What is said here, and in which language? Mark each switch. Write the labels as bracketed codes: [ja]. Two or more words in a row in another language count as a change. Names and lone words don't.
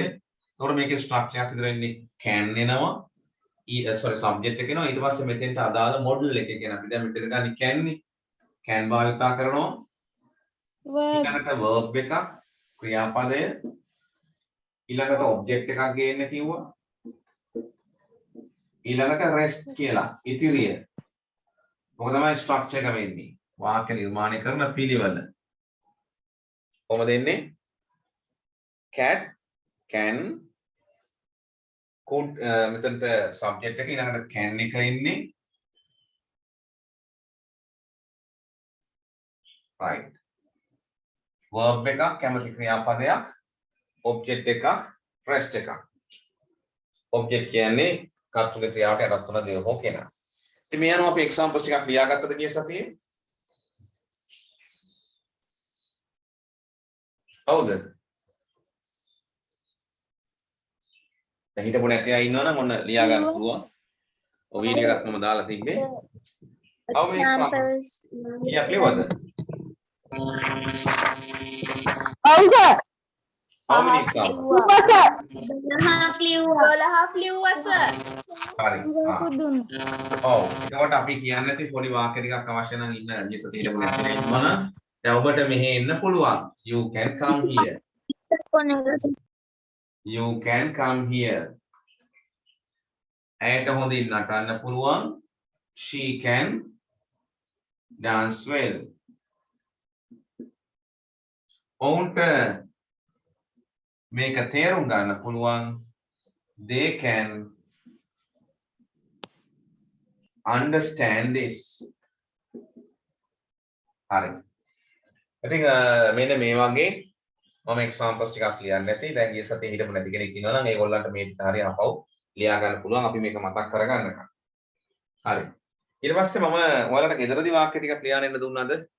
[si] ඒතකොට මේකේ ස්ට්‍රක්චර් එකක් විතර ඉන්නේ can එනවා sorry subject එක එනවා ඊට පස්සේ මෙතෙන්ට අදාළ model එක කියන අපි දැන් මෙතන ගන්නේ can නේ can භාවිතා කරනවා ඊළඟට verb එකක් ක්‍රියාපදය ඊළඟට object එකක් ගේන්න කිව්වා ඊළඟට rest කියලා ඉතිරිය මොකද තමයි ස්ට්‍රක්චර් එක වෙන්නේ වාක්‍ය නිර්මාණය කරන පිළිවෙල කොහොමද එන්නේ [en] cat can could [si] මෙතනට subject එක ඊළඟට can එක ඉන්නේ [en] right verb [si] එකක් කැමති ක්‍රියාපදයක් object එකක් rest එකක් object කියන්නේ කර්තෘක ක්‍රියාවට යටත් වන දේ හෝ කෙනා ඉතින් මේ අනුව අපි examples ටිකක් ලියාගත්තද ගිය සතියේ හවුද දැන් හිතපො නැති අය ඉන්නවනම් ඔන්න ලියා ගන්න පුළුවන් ඔය වීඩියෝ එකක් මම දාලා තිබ්බේ [en] how many examples [si] කීයක් ලියවද [en] how many examples [si] 12ක් ලිව්වා සර්. හරි ඔව් එතකොට අපි කියන්න නැති පොඩි වාක්‍ය ටිකක් අවශ්‍ය නම් ඉන්න ගිය සතියේ මොකද ඉන්නවනම් දැන් ඔබට මෙහෙ එන්න පුළුවන් [en] you can come here you can come here [si] ඇයට හොඳින් නටන්න පුළුවන් [en] she can dance well [si] ඔවුන්ට මේක තේරුම් ගන්න පුළුවන් [en] they can understand this [si] හරි ඉතින් මෙන්න මේ වගේ මම examples ටිකක් ලියන්න ඇති දැන් ගිය සතියේ හිටපු නැති කෙනෙක් ඉන්නවා නම් ඒගොල්ලන්ට මේ හරිය අපව ලියා ගන්න පුළුවන් අපි මේක මතක් කරගන්නකම් හරි ඊට පස්සේ මම ඔයාලට ගෙදරදී වාක්‍ය ටිකක් ලියන්න එන්න දුන්නාද